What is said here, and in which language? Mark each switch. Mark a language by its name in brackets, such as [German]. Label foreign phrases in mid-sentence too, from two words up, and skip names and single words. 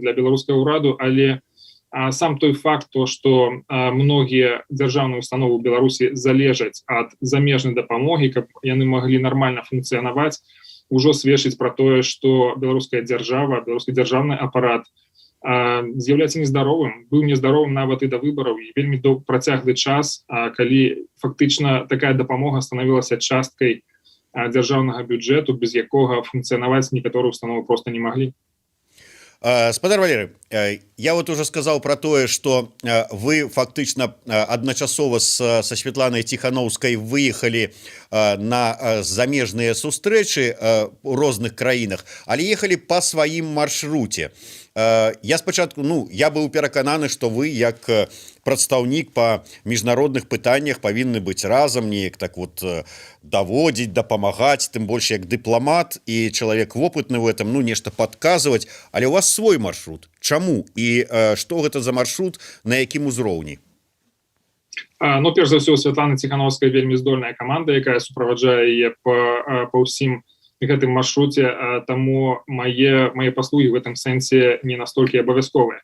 [Belarusian] для беларускага ўраду, але сам той факт, што многія дзяржаўныя установы ў Беларусі залежаць ад замежнай дапамогі, каб яны маглі нармальна функцыянаваць, ужо сведчыць пра тое, што беларуская дзяржава, беларускі дзяржаўны апарат з'яўляецца нездаровым, быў нездаровым нават і да выбараў, і вельмі працяглы час, калі фактычна такая дапамога станавілася часткай дзяржаўнага бюджэту, без якога функцыянаваць некаторыя установы просто не маглі. Спадар Валерый, [Russian] я вот уже сказал [Belarusian] про тое, что вы фактично адначасова со Светланай Тихановской выехали на замежныя сустрэчы у розных краінах, але ехали по сваім маршруте. Я спачатку, я быў перакананы, што вы як прадстаўнік па міжнародных пытаннях павінны быць разам, неяк так вот даводзіць, дапамагаць, тым больш як дыпламат і чалавек вопытны [Russian] в этом, [Belarusian] нешта падказваць, але у вас свой маршрут. Чаму? І што гэта за маршрут, на якім узроўні? Перш за ўсё, Святлана Тихановская вельмі здольная каманда, якая суправаджае яе па ўсім гэтым маршруце, таму мае паслугі в гэтым сэнсе не настолькі абавязковыя.